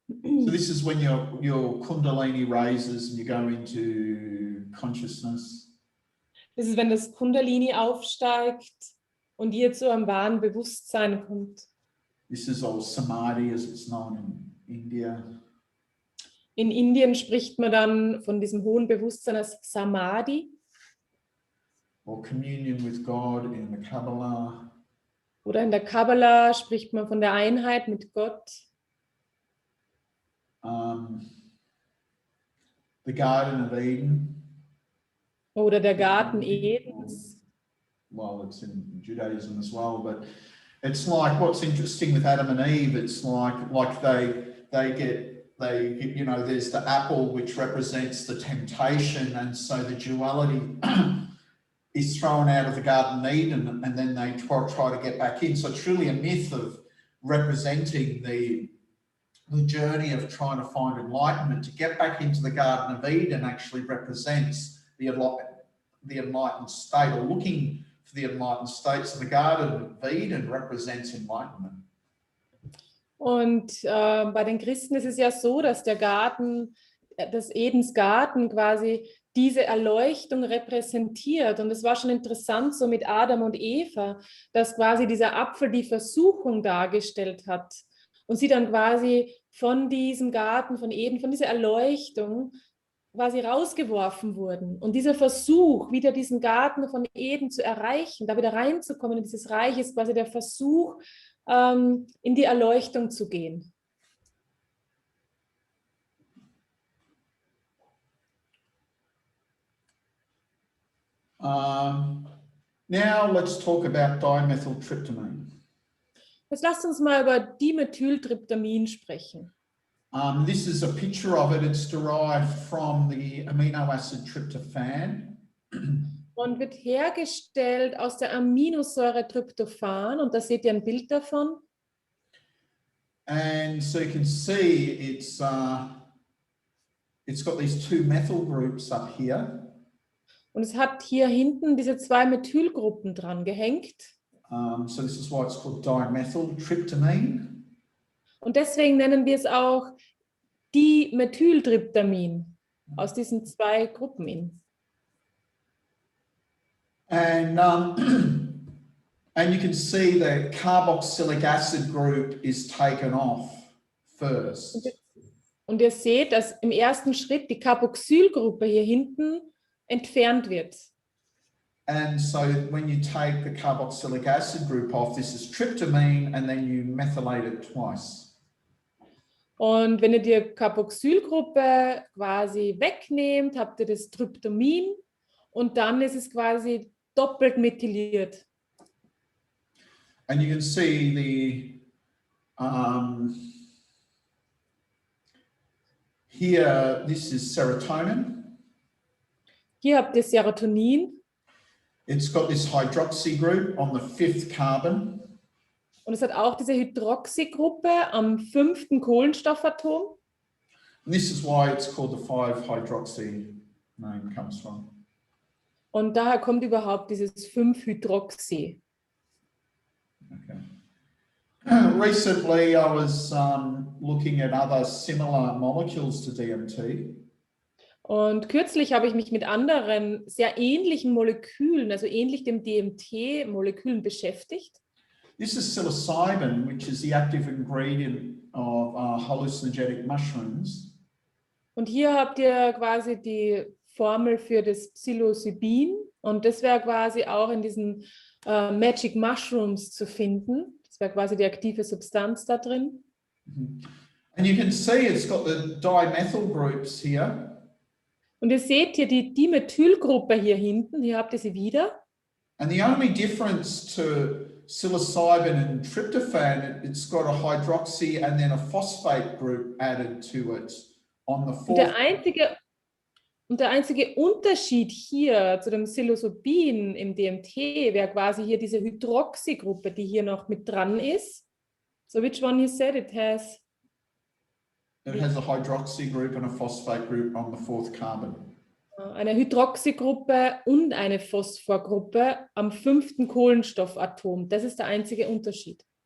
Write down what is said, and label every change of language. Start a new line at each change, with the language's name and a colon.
English: So this is when your Kundalini raises and you go into consciousness.
German: Das ist, wenn das Kundalini aufsteigt und ihr zu einem wahren Bewusstsein kommt.
English: This is all Samadhi, as it's known in India.
German: In Indien spricht man dann von diesem hohen Bewusstsein als Samadhi.
English: Or communion with God in the Kabbalah.
German: Oder in der Kabbala spricht man von der Einheit mit Gott.
English: The Garden of Eden.
German: Oder der Garten Edens.
English: Well, it's in Judaism as well, but it's like what's interesting with Adam and Eve. It's like they get you know, there's the apple which represents the temptation, and so the duality is thrown out of the Garden of Eden, and then they try to get back in. So it's really a myth of representing the journey of trying to find enlightenment. To get back into the Garden of Eden actually represents the enlightened state, or looking for the enlightened state. So the Garden of Eden represents enlightenment.
German: Und bei den Christen ist es ja so, dass der Garten, das Edens Garten quasi diese Erleuchtung repräsentiert. Und es war schon interessant so mit Adam und Eva, dass quasi dieser Apfel die Versuchung dargestellt hat. Und sie dann quasi von diesem Garten von Eden, von dieser Erleuchtung quasi rausgeworfen wurden. Und dieser Versuch, wieder diesen Garten von Eden zu erreichen, da wieder reinzukommen in dieses Reich, ist quasi der Versuch, in die Erleuchtung zu gehen.
English: Now let's talk about dimethyltryptamine.
German: Jetzt lasst uns mal über Dimethyltryptamin sprechen.
English: This is a picture of it. It's derived from the amino acid tryptophan.
German: Und wird hergestellt aus der Aminosäure Tryptophan. Und da seht ihr ein Bild davon.
English: And so you can see it's got these two methyl groups up here.
German: Und es hat hier hinten diese zwei Methylgruppen dran gehängt.
English: So this is why it's called dimethyltryptamine.
German: Und deswegen nennen wir es auch Dimethyltryptamin aus diesen zwei Gruppen in.
English: And you can see the carboxylic acid group is taken off first.
German: Und ihr seht, dass im ersten Schritt die Carboxylgruppe hier hinten entfernt wird.
English: And so when you take the carboxylic acid group off, this is tryptamine, and then you methylate it twice.
German: Und wenn ihr die Carboxylgruppe quasi wegnehmt, habt ihr das Tryptamin und dann ist es quasi doppelt methyliert.
English: And you can see here, this is serotonin.
German: Hier habt ihr Serotonin.
English: It's got this hydroxy group on the 5th carbon.
German: Und es hat auch diese Hydroxygruppe am 5. Kohlenstoffatom.
English: And this is why it's called the 5-hydroxy name comes from.
German: Und daher kommt überhaupt dieses 5-Hydroxy.
English: Okay. Recently, I was looking at other similar molecules to DMT.
German: Und kürzlich habe ich mich mit anderen sehr ähnlichen Molekülen, also ähnlich dem DMT-Molekülen beschäftigt. This is psilocybin, which is the active ingredient of hallucinogenic mushrooms. Und hier habt ihr quasi die Formel für das Psilocybin. Und das wäre quasi auch in diesen Magic Mushrooms zu finden. Das wäre quasi die aktive Substanz da drin.
English: And you can see it's got the dimethyl groups here.
German: Und ihr seht hier die Dimethylgruppe hier hinten. Hier habt ihr sie wieder.
English: And the only difference to psilocybin and tryptophan, it's got a hydroxy and then a phosphate group added to it on the fourth.
German: Und der einzige Unterschied hier zu dem Psilocybin im DMT wäre quasi hier diese Hydroxygruppe, die hier noch mit dran ist.
English: So which one you said it has? It has a hydroxy group and a phosphate group on the fourth carbon.
German: Eine Hydroxygruppe und eine Phosphorgruppe am 5. Kohlenstoffatom. Das ist der einzige Unterschied.